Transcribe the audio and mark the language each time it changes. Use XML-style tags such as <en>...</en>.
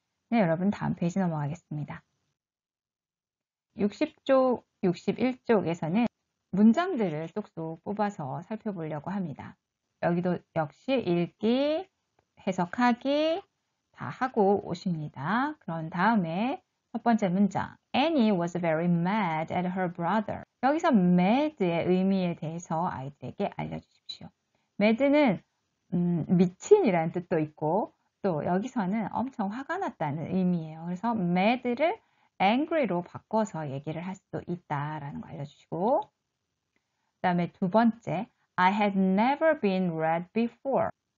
<ko>네, 여러분 다음 페이지 넘어가겠습니다. 60쪽, 61쪽에서는 문장들을 쏙쏙 뽑아서 살펴보려고 합니다. 여기도 역시 읽기, 해석하기 다 하고 오십니다. 그런 다음에 첫 번째 문장</ko> <en>Annie was very mad at her brother.</en> <ko>여기서 mad의 의미에 대해서 아이들에게 알려주십시오. mad는 미친이라는 뜻도 있고 또 여기서는 엄청 화가 났다는 의미예요. 그래서 mad를 angry로 바꿔서 얘기를 할 수도 있다라는 거 알려주시고 그 다음에 두 번째</ko> <en>I had never been read before.</en>